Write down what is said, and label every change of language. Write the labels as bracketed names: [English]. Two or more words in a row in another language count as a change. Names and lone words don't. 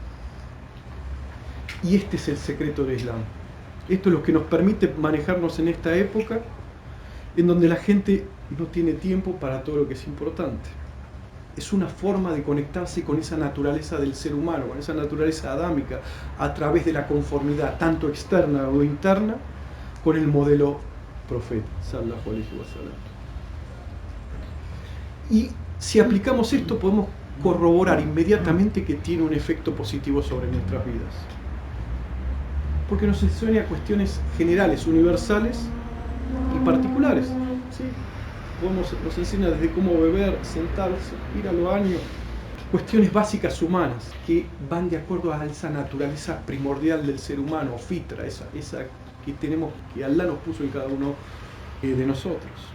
[Spanish] Y este es el secreto del Islam. Esto es lo que nos permite manejarnos en esta época en donde la gente no tiene tiempo para todo lo que es importante. Es una forma de conectarse con esa naturaleza del ser humano, con esa naturaleza adámica, a través de la conformidad, tanto externa o interna, con el modelo profeta, [Arabic] صلى الله عليه وسلم. [Spanish] Y si aplicamos esto, podemos corroborar inmediatamente que tiene un efecto positivo sobre nuestras vidas. Porque nos enseña cuestiones generales, universales y particulares. ¿Sí? Nos enseña desde cómo beber, sentarse, ir a los baños, cuestiones básicas humanas que van de acuerdo a esa naturaleza primordial del ser humano, fitra, esa que tenemos, que Allah nos puso en cada uno de nosotros.